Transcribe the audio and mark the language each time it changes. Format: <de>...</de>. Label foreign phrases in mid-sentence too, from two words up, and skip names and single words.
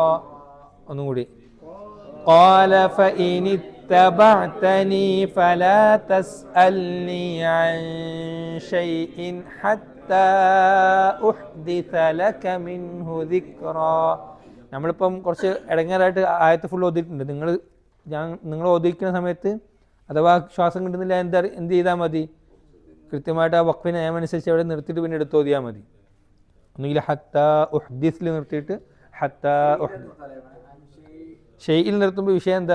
<ml>ഒന്നുകൂടി.</ml> <ar>قال فإن اتبعتني فلا تسألني عن شيء حتى أحدث لك منه ذكرا.</ar> <ml>നമ്മളിപ്പം കുറച്ച് ഇടങ്ങേറായിട്ട് ആയത്ത് ഫുൾ ഓതിയിട്ടുണ്ട്. നിങ്ങൾ ഓതിക്കുന്ന സമയത്ത് അഥവാ ശ്വാസം കിട്ടുന്നില്ല എന്ത് ചെയ്താൽ മതി? കൃത്യമായിട്ട് ആ വഖഫിന് നിയമം അനുസരിച്ച് അവിടെ നിർത്തിയിട്ട് പിന്നെ എടുത്ത് ഓതിയാൽ മതി. ഒന്നുകിൽ</ml> <ar>حتى أحدث</ar> <ml>നിർത്തിയിട്ട്</ml> <ar>حتى شيء</ar> <ml>നിർത്തുമ്പോൾ വിഷയം എന്താ?</ml>